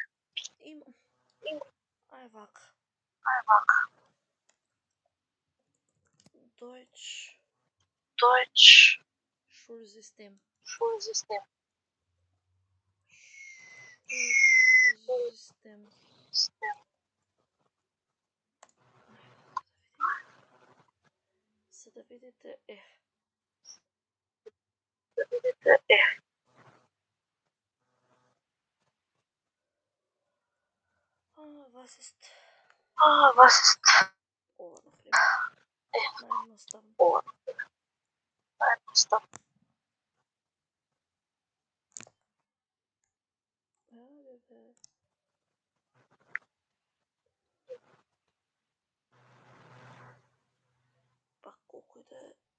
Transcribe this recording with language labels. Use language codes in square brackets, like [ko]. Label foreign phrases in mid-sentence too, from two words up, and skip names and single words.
[de] Ajvak. Deutsch. Schulsystem. Schulsystem. Schulsystem. [mk] За да видите [de] Was ist? Was ist? [mk] Ова, например. Наједноставно. Пак колку и да е